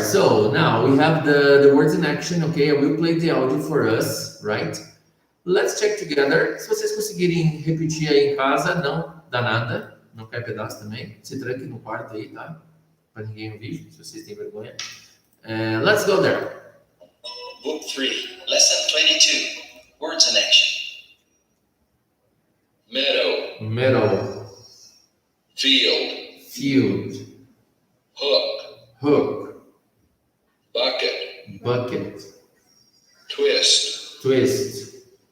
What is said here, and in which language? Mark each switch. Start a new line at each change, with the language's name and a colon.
English: So now we have the words in action. Okay, I will play the audio for us, right? Let's check together.
Portuguese: Se vocês conseguirem repetir aí em casa, não dá nada. Não cai pedaço também. Se tranque no quarto aí, tá? Para ninguém ouvir, se vocês têm vergonha.
English: Let's go there. Book 3, Lesson 22, Words in Action. Meadow, field, hook, bucket, twist,